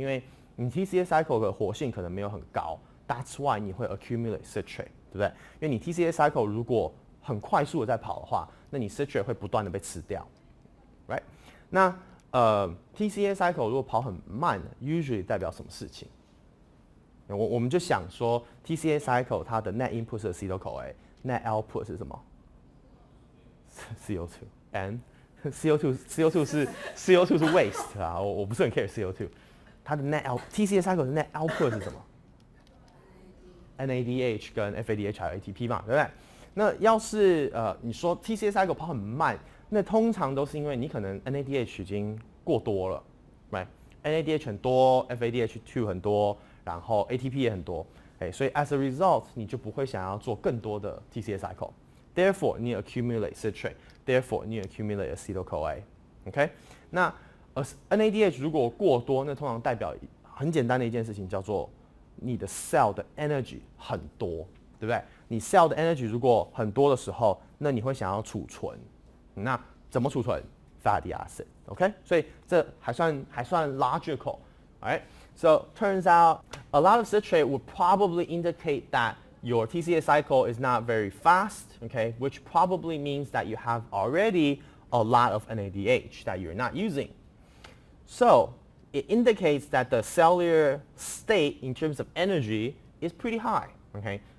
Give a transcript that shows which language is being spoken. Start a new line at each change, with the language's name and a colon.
Chinese: 因为你 TCA cycle 的活性可能没有很高 ，
English: That's why
Chinese: 你会 accumulate citrate， 对不对？因为你 TCA cycle 如果很快速的在跑的话，那你 citrate 会不断的被吃掉 ，right？那TCA cycle 如果跑很慢 ，usually 代表什么事情？我们就想说 TCA cycle 它的 net input 是 acetyl-CoA， net output 是什么 ？CO2 and CO2 是 waste 啊，我不是很 care CO2。它的 TCA cycle 的 net output 是什么？NADH 跟 FADH 还有 ATP 嘛，对不对？那要是你说 TCA cycle 跑很慢，那通常都是因为你可能 NADH 已经过多了 ，right？NADH 很多 ，FADH2 很多，然后 ATP 也很多，所以
English: as a result
Chinese: 你就不会想要做更多的 TCA cycle。Therefore 你 accumulate citrate，therefore 你 accumulate acetyl-CoA。OK？那NADH 如果过多，那通常代表很简单的一件事情，叫做你的 cell 的 energy 很多，对不对？你 cell 的 energy 如果很多的时候，那你会想要储存，那怎么储存 ？fatty acid，OK？所以这还算 logical，alright？
English: So turns out a lot of citrate would probably indicate that your TCA cycle is not very fast, okay? Which probably means that you have already a lot of NADH that you're not using.So it indicates that the cellular state in terms of energy is pretty high. Okay?